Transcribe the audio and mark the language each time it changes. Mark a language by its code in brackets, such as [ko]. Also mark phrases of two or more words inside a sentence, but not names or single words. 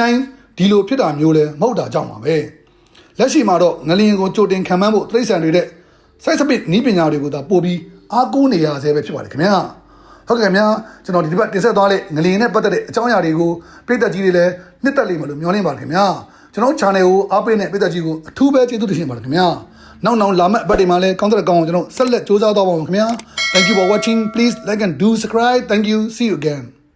[my] တိုင်းဒီလိုဖြစ်တာမျိုးလဲမဟုတ်တာကြောင့်ပါပဲ။လက်ရှိမှာတော့ငလျင်ကိုကြိုတင်ခံမှန်းဖို့တိရစ္ဆာန်တွေတဲ့ seismic နည်းပညာတွေကိုသာပို့ပြီးအားကိုးနေရဆဲပဲဖြစ်ပါတယ်ခင်ဗျာ။ဟုတ်ကဲ့ခင်ဗျာကျွန်တော်ဒီတစ်ပတ်တင်ဆက်သွားတဲ့ငလျင်နဲ့ပတ်သက်တဲ့အကြောင်းအရာတွေကိုပြည်သက်ကြီးတွေလည်းနှစ်သက်လိမ့်မယ်လို့မျှော်လင့်ပါတယ်ခင်ဗျာကျွန်တော် channel ကိုအားပေးတဲ့ပြည်သက်ကြီးကိုအထူးပဲကျေးဇူးတင်ပါတယ်ခင်ဗျာနောက်လာမယ့်အပတ်တွေမှာလည်းကောင်းတဲ့ကောင်းအောင်ကျွန်တော်ဆက်လက်ကြိုးစားသွားပါမယ်ခင်ဗျာ [en] Thank you for watching please like and do subscribe thank you see you again